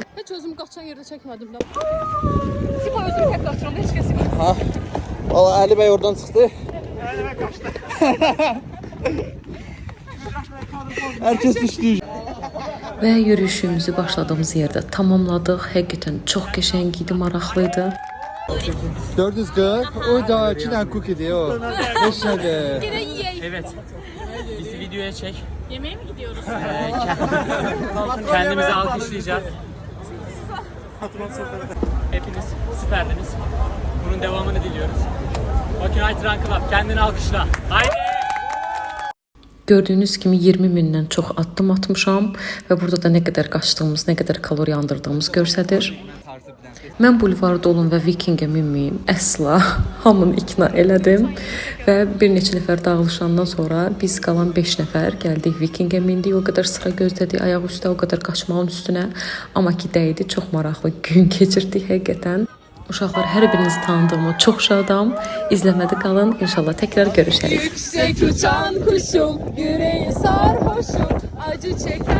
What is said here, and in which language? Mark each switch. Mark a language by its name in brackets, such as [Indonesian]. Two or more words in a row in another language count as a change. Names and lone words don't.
[Azerbaijani] Heç özümü qaçan yerdə çəkmədim də. Sipa özümü tək qaçıram, heç kəs yox. Ha. Valla Ali Bey oradan çıxdı. Ali Bey qaçdı. [Turkish] Herkes düştü. [Azerbaijani] Və yürüyüşümüzü başladığımız yerdə tamamladıq. Həqiqətən çox qəşəng idi, maraqlıydı. 440. [Turkish] O da 2 tane cookie diyor. Yaşadı. Yine yiyeyim. Evet. Bizi videoya çek. Yemeğe mi gidiyoruz? Kendimizi alkışlayacağız. Hepiniz süperdiniz. Bunun devamını diliyoruz. Bakın Night Run Club. Kendini alkışla. Haydi. [Azerbaijani] Gördüyünüz kimi 20 mindən çox addım atmışam və burada da nə qədər qaçdığımız, nə qədər kalori yandırdığımız göstərir. Mən bulvarda olun və Vikingə minməyim. Əsla hamını ikna elədim və bir neçə nəfər dağılışandan sonra biz qalan 5 nəfər gəldik Vikingə mindik. O qədər sıra gözlədik ayaq üstə, o qədər qaçmağın üstünə. Amma ki dəydi, çox maraqlı gün keçirdik həqiqətən. Uşaqlar, hər birinizi tanıdığıma çox şadam. İzləmədə qalın. İnşallah təkrar görüşərik. [Turkish] Yüksek uçan kuşum, yüreği sarhoşum, acı çek.